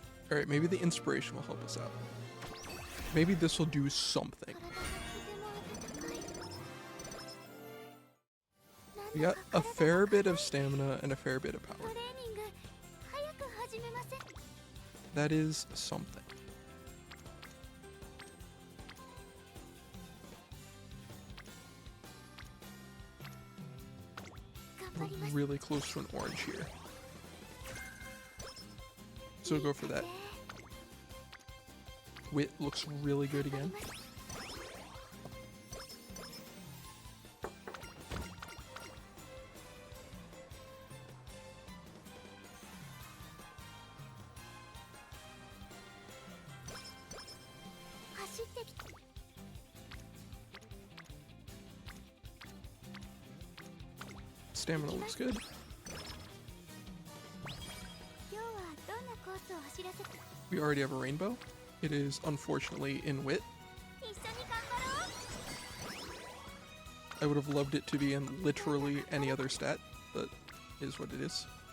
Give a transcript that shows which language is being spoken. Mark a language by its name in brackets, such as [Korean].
[English] Alright, maybe the inspiration will help us out. Maybe this will do something. [Japanese] 体がとても温かい。 [English] We got a fair bit of stamina and a fair bit of [Japanese] ト [English] power. [Japanese] レーニング早く始めません。 [English] That is something. [Japanese] 頑張ります。 [English] Really close to an orange here. So go for that. Wit looks really good again. [Japanese] 走ってきて。 [English] Stamina looks good. [Japanese] 今日はどんなコースを走らせて。 [English] We already have a rainbow. It is unfortunately in wit. [Japanese] 一緒に頑張ろう。 [English] I would have loved it to be in literally any other stat, but it is what it is.